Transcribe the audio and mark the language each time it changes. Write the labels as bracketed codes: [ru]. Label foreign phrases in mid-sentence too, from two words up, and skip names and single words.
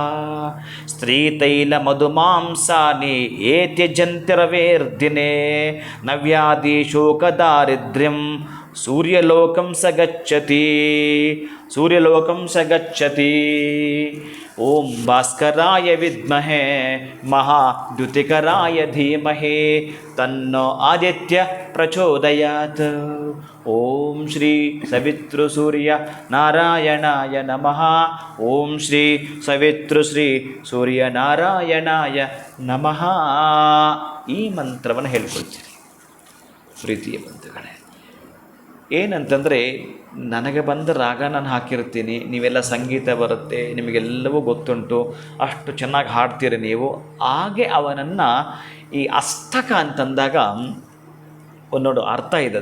[sa] स्त्रीतैलमधुमांसानि एत्यजन्ति रवेर्दिने नव्यादिशोकदारिद्र्यं सूर्यलोकं स गच्छति ओम भास्कराय विद्महे महाद्युतिकराय धीमहि तन्नो आदित्य प्रचोदयात्। ओम श्री सवितृसूर्य नारायणाय नमः। ओम श्री सवितृश्री सूर्य नारायणाय नमः। [kn] ಈ ಮಂತ್ರವನ್ನು ಹೇಳ್ಕೊಳ್ತೀರಿ ಪ್ರೀತಿಯ ಬಂಧುಗಳೇ. ಏನಂತಂದರೆ, ನನಗೆ ಬಂದ ರಾಗ ನಾನು ಹಾಕಿರ್ತೀನಿ, ನೀವೆಲ್ಲ ಸಂಗೀತ ಬರುತ್ತೆ, ನಿಮಗೆಲ್ಲವೂ ಗೊತ್ತುಂಟು, ಅಷ್ಟು ಚೆನ್ನಾಗಿ ಹಾಡ್ತೀರಿ ನೀವು. ಹಾಗೆ ಅವನನ್ನು ಈ ಅಷ್ಟಕ ಅಂತಂದಾಗ ಒಂದೊಂದು ಅರ್ಥ ಇದೆ.